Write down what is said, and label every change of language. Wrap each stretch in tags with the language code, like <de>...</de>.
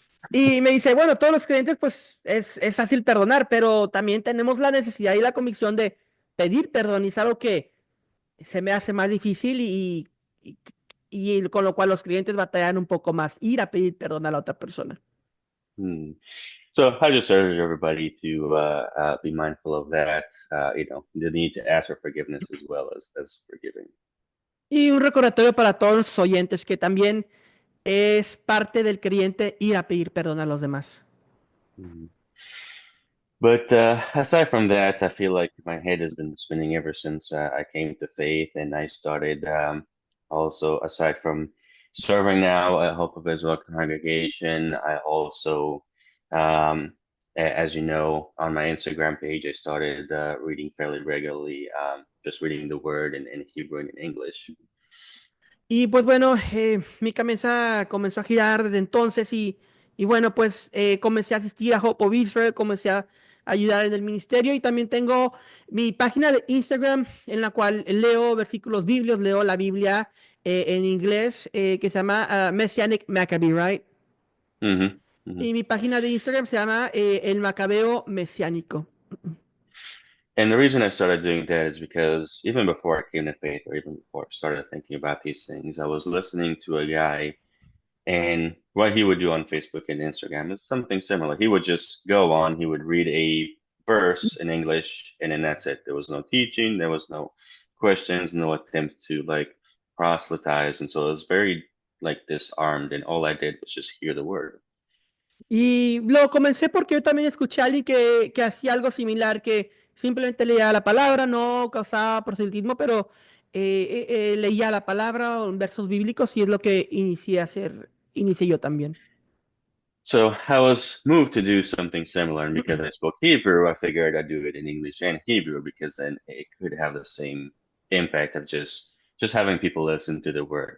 <es>Y me dice, bueno, todos los creyentes, pues es fácil perdonar, pero también tenemos la necesidad y la convicción de pedir perdón. Y es algo que se me hace más difícil y, y con lo cual los clientes batallan un poco más ir a pedir perdón a la otra persona. Hmm.</es> <en>So I just urge everybody to be mindful of that. The need to ask for forgiveness as well as forgiving.</en> <es>Y un recordatorio para todos los oyentes que también es parte del creyente ir a pedir perdón a los demás. Hmm.</es> <en>But aside from that, I feel like my head has been spinning ever since I came to faith and I started also, aside from serving now at Hope of Israel congregation, I also, um, as you know, on my Instagram page, I started reading fairly regularly, just reading the word in Hebrew and in English.</en> <es>Y pues bueno, mi cabeza comenzó a girar desde entonces y bueno, pues comencé a asistir a Hope of Israel, comencé a ayudar en el ministerio y también tengo mi página de Instagram en la cual leo versículos bíblicos, leo la Biblia en inglés que se llama Messianic Maccabee, right? Hmm. Hmm. Y mi página de Instagram se llama El Macabeo Mesiánico.</es> <en>And the reason I started doing that is because even before I came to faith, or even before I started thinking about these things, I was listening to a guy. And what he would do on Facebook and Instagram is something similar. He would just go on, he would read a verse in English, and then that's it. There was no teaching, there was no questions, no attempt to like proselytize. And so it was very like disarmed, and all I did was just hear the word.</en> <es>Y lo comencé porque yo también escuché a alguien que hacía algo similar, que simplemente leía la palabra, no causaba proselitismo, pero leía la palabra o versos bíblicos y es lo que inicié a hacer, inicié yo también.</es> <en>So I was moved to do something similar, and because I spoke Hebrew, I figured I'd do it in English and Hebrew because then it could have the same impact of just having people listen to the word.</en>